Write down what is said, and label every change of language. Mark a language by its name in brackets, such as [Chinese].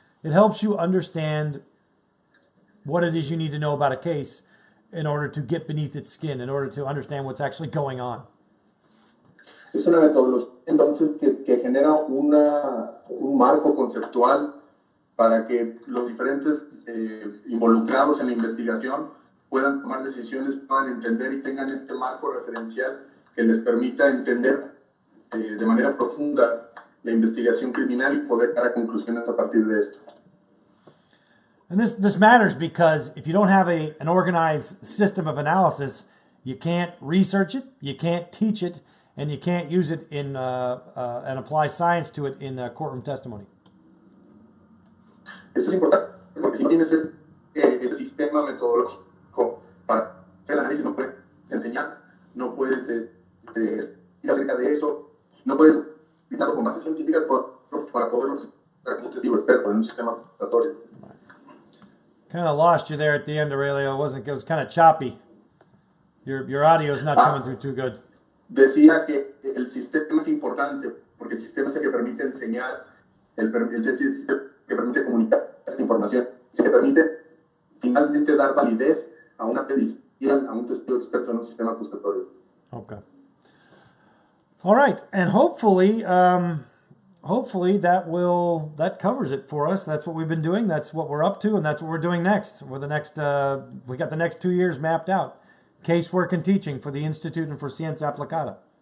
[English] It helps you understand what it is you need to know about a case in order to get beneath its skin, in order to understand what's actually going on. [Spanish] Es una metodología entonces que genera un marco conceptual para que los diferentes involucrados en la investigación puedan tomar decisiones, puedan entender y tengan este marco referencial que les permita entender de manera profunda la investigación criminal y poder llegar a conclusiones a partir de esto. [English] And this matters because if you don't have an organized system of analysis, you can't research it, you can't teach it, and you can't use it in and apply science to it in courtroom testimony. [Spanish] Eso es importante porque si no tienes ese sistema metodológico para hacer el análisis, no puedes enseñar, no puedes ir acerca de eso, no puedes utilizarlo con bases científicas, por para poder ser un testigo experto en un sistema acusatorio. [English] Kind of lost you there at the end, Aurelio. It was kind of choppy. Your audio is not coming through too good. [Spanish] Decía que el sistema es importante porque el sistema es el que permite enseñar, el sistema que permite comunicar esta información, es el que permite finalmente dar validez a una petición, a un testigo experto en un sistema acusatorio. [English] Okay. All right, and hopefully that covers it for us. That's what we've been doing. That's what we're up to, and that's what we're doing next. We got the next 2 years mapped out. Casework and teaching for the Institute and for Ciencia Aplicada.